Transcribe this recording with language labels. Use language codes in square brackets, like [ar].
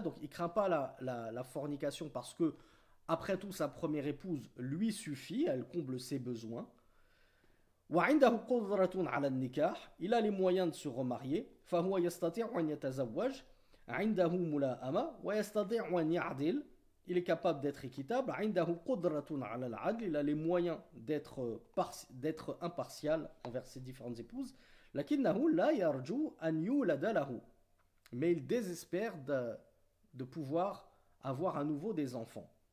[fr] Donc il craint pas la fornication parce que après tout sa première épouse lui suffit, elle comble ses besoins. [ar] وعنده قدرة على النكاح, [fr] il a les moyens de se remarier. [ar] فهو يستطيع أن يتزوج, عنده ملائمة ويستطيع أن يعدل, [fr] il est capable d'être équitable. [ar] عنده قدرة على العدل, [fr] il a les moyens d'être impartial envers ses différentes épouses. [ar] لكنه لا يرجو أن يولد له, [fr] mais il désespère de pouvoir avoir à nouveau des enfants.